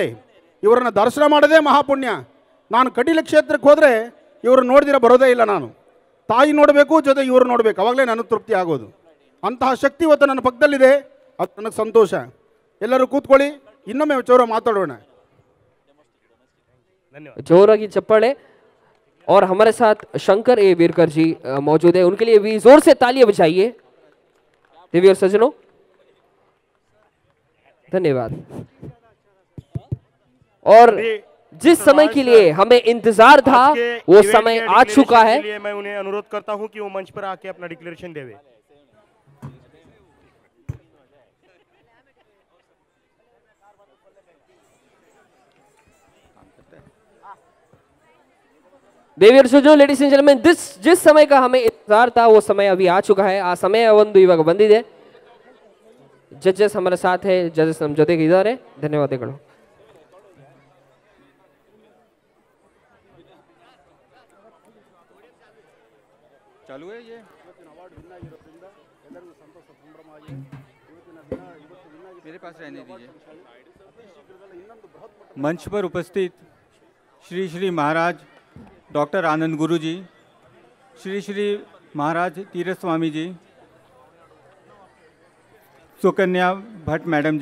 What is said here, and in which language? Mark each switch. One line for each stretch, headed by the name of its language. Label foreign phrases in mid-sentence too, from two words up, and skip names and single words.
Kannada: ಇವರನ್ನು ದರ್ಶನ ಮಾಡೋದೇ ಮಹಾಪುಣ್ಯ. ನಾನು ಕಟೀಲು ಕ್ಷೇತ್ರಕ್ಕೆ ಹೋದರೆ ಇವರು ನೋಡಿದಿರ ಬರೋದೇ ಇಲ್ಲ. ನಾನು ತಾಯಿ ನೋಡಬೇಕು, ಜೊತೆ ಇವರು ನೋಡಬೇಕು, ಅವಾಗಲೇ ನನಗೆ ತೃಪ್ತಿ ಆಗೋದು. ಅಂತಹ ಶಕ್ತಿ ಇವತ್ತು ನನ್ನ ಪಕ್ಕದಲ್ಲಿದೆ, ಅದು ನನಗೆ ಸಂತೋಷ. ಎಲ್ಲರೂ ಕೂತ್ಕೊಳ್ಳಿ, ಇನ್ನೊಮ್ಮೆ ಚೌರ ಮಾತಾಡೋಣ. ಜೋರಾಗಿ ಚಪ್ಪಾಳೆ.
Hindi: और हमारे साथ शंकर ए वीरकर जी मौजूद है, उनके लिए भी जोर से तालियां बजाइए. देवी और सज्जनों, धन्यवाद. और जिस समय के लिए हमें इंतजार था वो समय आ चुका है. मैं उन्हें अनुरोध करता हूं कि वो मंच पर आके अपना डिक्लेरेशन देवे. ದೇವಿ और सज्जनों,
English: ladies and gentlemen,
Hindi: जिस समय का हमें इंतजार था वो समय अभी आ चुका है.
Kannada: ಆ ಸಮಯ ಒಂದು ಇವಾಗ ಬಂದಿದೆ. ಜಡ್ಜಸ್
Hindi: हमारे साथ है,
Kannada: ಜಡ್ಜಸ್ ನಮ್ಮ ಜೊತೆಗೆ ಇದ್ದಾರೆ. ಧನ್ಯವಾದಗಳು.
Hindi: चालू है ये. मेरे पास रहने दीजिए। मंच पर उपस्थित श्री श्री महाराज डॉक्टर आनंद गुरु जी, श्री श्री महाराज तीरथ स्वामी जी, सुकन्या भट्ट मैडम